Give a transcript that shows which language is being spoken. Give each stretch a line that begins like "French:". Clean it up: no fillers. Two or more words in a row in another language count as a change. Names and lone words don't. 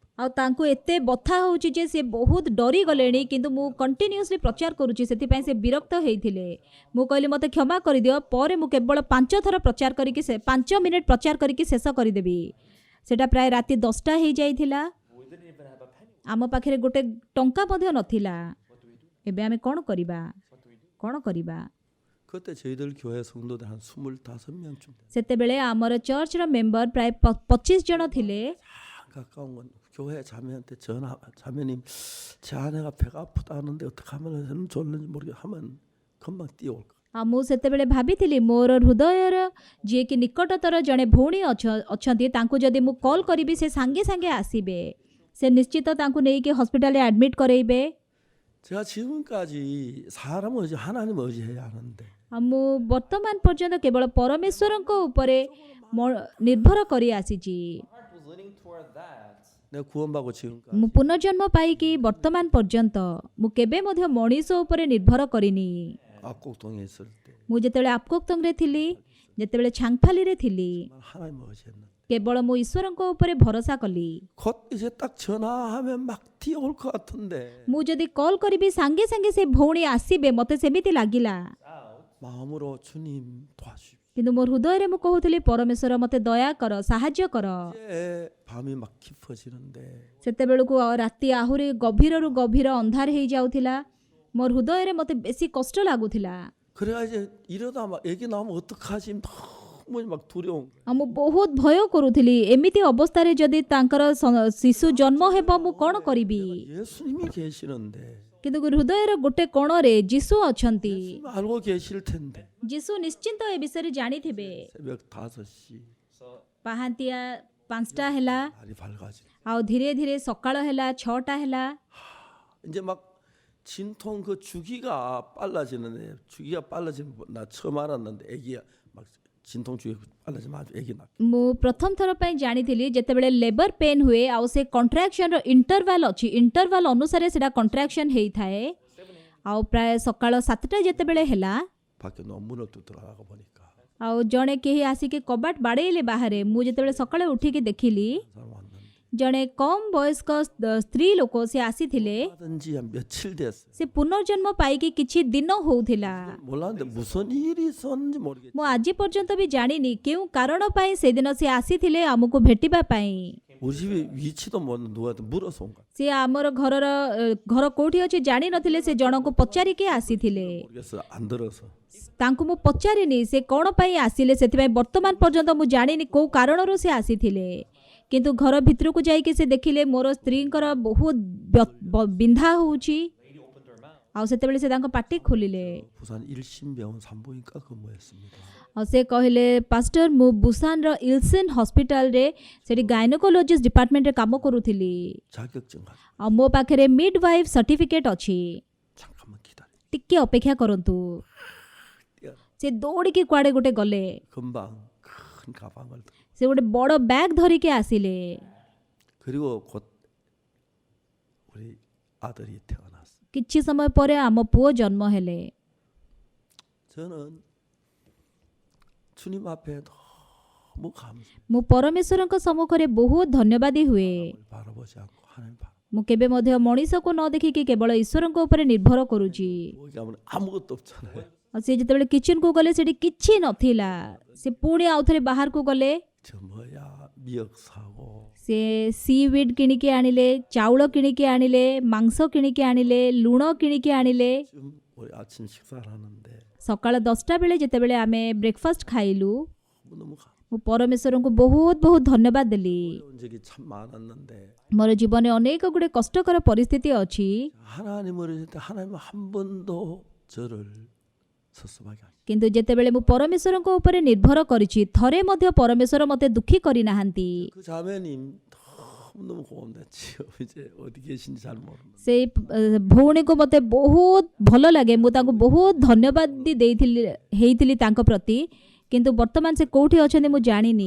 Odia: ଆଉ ତାଙ୍କୁ ଏତେ ବଥା ହେଉଛି ଯେ ସେ ବହୁତ ଡରି ଗଲେଣି କିନ୍ତୁ ମୁଁ କଣ୍ଟିନ୍ୟୁଅସଲି ପ୍ରଚାର କରୁଛି ସେଥିପାଇଁ ସେ ବିରକ୍ତ ହେଇଥିଲେ ମୁଁ କହିଲି ମୋତେ କ୍ଷମା କରିଦିଅ ପରେ ମୁଁ କେବଳ 5 ଥର ପ୍ରଚାର କରିକି 5 ମିନିଟ୍ ପ୍ରଚାର କରିକି ଶେଷ କରିଦେବି ସେଟା ପ୍ରାୟ ରାତି 10ଟା ହେଇଯାଇଥିଲା ଆମ ପାଖରେ ଗୋଟେ ଟଙ୍କା ମଧ୍ୟ ନଥିଲା ଏବେ ଆମେ କ'ଣ କରିବା
Korean: 그때 저희들 교회 성도들 한 25명쯤
Odia: ସେତେବେଳେ ଆମର ଚର୍ଚ୍ଚର ମେମ୍ବର ପ୍ରାୟ 25 ଜଣ ଥିଲେ
Korean: 가까운 건 교회 자매한테 전화 자매님 제 아내가 배가 아프다는데 어떻게 하면 좋는지 모르게 하면 금방 뛰어올 거.
Odia: ଆଉ ମୁଁ ସେତେବେଳେ ଭାବିଥିଲି ମୋର ହୃଦୟର ଯିଏକି ନିକଟତର ଜଣେ ଭଉଣୀ ଅଛନ୍ତି ତାଙ୍କୁ ଯଦି ମୁଁ କଲ୍ କରିବି ସେ ସାଙ୍ଗେ ସାଙ୍ଗେ ଆସିବେ ସେ ନିଶ୍ଚିତ ତାଙ୍କୁ ନେଇକି ହସ୍ପିଟାଲରେ ଆଡମିଟ୍ କରେଇବେ
Korean: 제가 지금까지 사람 의지 하나님 의지해야 하는데
Odia: ଆଉ ମୁଁ ବର୍ତ୍ତମାନ ପର୍ଯ୍ୟନ୍ତ କେବଳ ପରମେଶ୍ୱରଙ୍କ ଉପରେ ନିର୍ଭର କରି ଆସିଛି
Korean: 내가 구원받고 지금까지
Odia: ମୁଁ ପୁନର୍ଜନ୍ମ ପାଇକି ବର୍ତ୍ତମାନ ପର୍ଯ୍ୟନ୍ତ ମୁଁ କେବେ ମଧ୍ୟ ମଣିଷ ଉପରେ ନିର୍ଭର କରିନି
Korean: 압곡동에 있을 때
Odia: ମୁଁ ଯେତେବେଳେ ଆପକୋକ୍ତଙ୍ଗରେ ଥିଲି ଯେତେବେଳେ ଛାଙ୍ଗଫାଲିରେ ଥିଲି
Korean: 하나님 의지했는데
Odia: କେବଳ ମୁଁ ଈଶ୍ୱରଙ୍କ ଉପରେ ଭରସା କଲି
Korean: 곧 이제 딱 전화하면 막 뛰어올 것 같은데
Odia: ମୁଁ ଯଦି କଲ୍ କରିବି ସାଙ୍ଗେ ସାଙ୍ଗେ ସେ ଭଉଣୀ ଆସିବେ ମୋତେ ସେମିତି ଲାଗିଲା
Korean: 마음으로 주님 도와주십시오.
Odia: କିନ୍ତୁ ମୋ ହୃଦୟରେ ମୁଁ କହୁଥିଲି ପରମେଶ୍ୱର ମୋତେ ଦୟା କର ସାହାଯ୍ୟ କର
Korean: 이제 밤이 막 깊어지는데
Odia: ସେତେବେଳକୁ ରାତି ଆହୁରି ଗଭୀରରୁ ଗଭୀର ଅନ୍ଧାର ହେଇଯାଉଥିଲା ମୋ ହୃଦୟରେ ମୋତେ ବେଶୀ କଷ୍ଟ ଲାଗୁଥିଲା
Korean: 그래가 이제 이러다 막 애기 나오면 어떡하지 너무 막 두려운 거예요.
Odia: ଆଉ ମୁଁ ବହୁତ ଭୟ କରୁଥିଲି ଏମିତି ଅବସ୍ଥାରେ ଯଦି ତାଙ୍କର ଶିଶୁ ଜନ୍ମ ହେବ ମୁଁ କ'ଣ କରିବି
Korean: 예수님이 계시는데
Odia: କିନ୍ତୁ ହୃଦୟର ଗୋଟେ କୋଣରେ ଯୀଶୁ ଅଛନ୍ତି
Korean: 알고 계실 텐데
Odia: ଯୀଶୁ ନିଶ୍ଚିନ୍ତ ଏ ବିଷୟରେ ଜାଣିଥିବେ
Korean: 새벽 5시
Odia: ପାହାନ୍ତିଆ 5ଟା ହେଲା
Korean: 날이 밝아지
Odia: ଆଉ ଧୀରେ ଧୀରେ ସକାଳ ହେଲା 6ଟା ହେଲା
Korean: 이제 막 진통 그 주기가 빨라지는데 주기가 빨라지는 나 처음 알았는데 애기가 막 진통 주기가 빨라지면 아주 애기 낳
Odia: ମୁଁ ପ୍ରଥମ ଥର ପାଇଁ ଜାଣିଥିଲି ଯେତେବେଳେ
English: labor pain
Odia: ହୁଏ ଆଉ ସେ
English: contraction's interval
Odia: ଅଛି ଇଣ୍ଟରଭାଲ ଅନୁସାରେ ସେଟା କଣ୍ଟ୍ରାକ୍ସନ ହେଇଥାଏ ଆଉ ପ୍ରାୟ ସକାଳ 7ଟା ଯେତେବେଳେ ହେଲା
Korean: 밖에 논문을 또 들어가고 보니까
Odia: ଆଉ ଜଣେ କେହି ଆସିକି କବାଟ ବାଡ଼େଇଲେ ବାହାରେ ମୁଁ ଯେତେବେଳେ ସକାଳେ ଉଠିକି ଦେଖିଲି
Korean: 사람 왔는데
Odia: ଜଣେ କମ୍ ବୟସ୍କ ସ୍ତ୍ରୀ ଲୋକ ସେ ଆସିଥିଲେ
Korean: 하든지 한 며칠 됐어요.
Odia: ସେ ପୁନର୍ଜନ୍ମ ପାଇକି କିଛି ଦିନ ହଉଥିଲା
Korean: 몰랐는데 무슨 일이 있었는지 모르겠어요.
Odia: ମୁଁ ଆଜି ପର୍ଯ୍ୟନ୍ତ ବି ଜାଣିନି କେଉଁ କାରଣ ପାଇଁ ସେଦିନ ସେ ଆସିଥିଲେ ଆମକୁ ଭେଟିବା ପାଇଁ
Korean: 우리 집이 위치도 누구한테 물어서 온 거야.
Odia: ସେ ଆମର ଘର କୋଉଠି ଅଛି ଜାଣିନଥିଲେ ସେ ଜଣଙ୍କୁ ପଚାରିକି ଆସିଥିଲେ
Korean: 모르겠어 안 들어서.
Odia: ତାଙ୍କୁ ମୁଁ ପଚାରିନି ସେ କ'ଣ ପାଇଁ ଆସିଲେ ସେଥିପାଇଁ ବର୍ତ୍ତମାନ ପର୍ଯ୍ୟନ୍ତ ମୁଁ ଜାଣିନି କୋଉ କାରଣରୁ ସେ ଆସିଥିଲେ କିନ୍ତୁ ଘର ଭିତରକୁ ଯାଇକି ସେ ଦେଖିଲେ ମୋର ସ୍ତ୍ରୀଙ୍କର ବହୁତ ବିନ୍ଧା ହେଉଛି ଆଉ ସେତେବେଳେ ସେ ତାଙ୍କ ପାଟି ଖୋଲିଲେ
Korean: 부산 일신병원 산부인과 근무했습니다.
Odia: ଆଉ ସେ କହିଲେ ପାଷ୍ଟର ମୁଁ ବୁସାନର ଇଲସିନ୍ ହସ୍ପିଟାଲରେ ସେଠି
English: gynecologist department
Odia: କାମ କରୁଥିଲି
Korean: 자격증 가지고
Odia: ଆଉ ମୋ ପାଖରେ
English: midwife certificate
Odia: ଅଛି
Korean: 잠깐만 기다려.
Odia: ଟିକେ ଅପେକ୍ଷା କରନ୍ତୁ ସେ ଦୌଡ଼ିକି କୁଆଡ଼େ ଗୋଟେ ଗଲେ
Korean: 금방 큰 가방을 들고
Odia: ସେ ଗୋଟେ ବଡ଼ ବ୍ୟାଗ୍ ଧରିକି ଆସିଲେ
Korean: 그리고 곧 우리 아들이 태어났어.
Odia: କିଛି ସମୟ ପରେ ଆମ ପୁଅ ଜନ୍ମ ହେଲେ
Korean: 저는 주님 앞에 너무 감사.
Odia: ମୁଁ ପରମେଶ୍ୱରଙ୍କ ସମ୍ମୁଖରେ ବହୁତ ଧନ୍ୟବାଦୀ ହୁଏ
Korean: 바라보지 않고 하나님 바라.
Odia: ମୁଁ କେବେ ମଧ୍ୟ ମଣିଷକୁ ନ ଦେଖିକି କେବଳ ଈଶ୍ୱରଙ୍କ ଉପରେ ନିର୍ଭର କରୁଛି
Korean: 거기 가면 아무것도 없잖아요.
Odia: ଆଉ ସେ ଯେତେବେଳେ କିଚେନକୁ ଗଲେ ସେଠି କିଛି ନଥିଲା ସେ ପୁଣି ଆଉଥରେ ବାହାରକୁ ଗଲେ
Korean: 저 뭐야 미역 사고
Odia: ସେ ସିୱିଡ୍ କିଣିକି ଆଣିଲେ ଚାଉଳ କିଣିକି ଆଣିଲେ ମାଂସ କିଣିକି ଆଣିଲେ ଲୁଣ କିଣିକି ଆଣିଲେ
Korean: 지금 우리 아침 식사를 하는데
Odia: ସକାଳ 10ଟା ବେଳେ ଯେତେବେଳେ ଆମେ ବ୍ରେକଫାଷ୍ଟ ଖାଇଲୁ
Korean: 너무
Odia: ମୁଁ ପରମେଶ୍ୱରଙ୍କୁ ବହୁତ ବହୁତ ଧନ୍ୟବାଦ ଦେଲି
Korean: 어려운 적이 참 많았는데
Odia: ମୋର ଜୀବନରେ ଅନେକ ଗୁଡ଼ିଏ କଷ୍ଟକର ପରିସ୍ଥିତି ଅଛି
Korean: 하나님을 때 하나님 한 번도 저를 섭섭하게 하시.
Odia: କିନ୍ତୁ ଯେତେବେଳେ ମୁଁ ପରମେଶ୍ୱରଙ୍କ ଉପରେ ନିର୍ଭର କରିଛି ଥରେ ମଧ୍ୟ ପରମେଶ୍ୱର ମୋତେ ଦୁଃଖୀ କରିନାହାନ୍ତି
Korean: 그 자매님 너무 너무너무 고맙네요. 이제 어디 계신지 잘 모르는.
Odia: ସେ ଭଉଣୀକୁ ମୋତେ ବହୁତ ଭଲ ଲାଗେ, ମୁଁ ତାଙ୍କୁ ବହୁତ ଧନ୍ୟବାଦ ହେଇଥିଲି ତାଙ୍କ ପ୍ରତି, କିନ୍ତୁ ବର୍ତ୍ତମାନ ସେ କେଉଁଠି ଅଛନ୍ତି ମୁଁ ଜାଣିନି।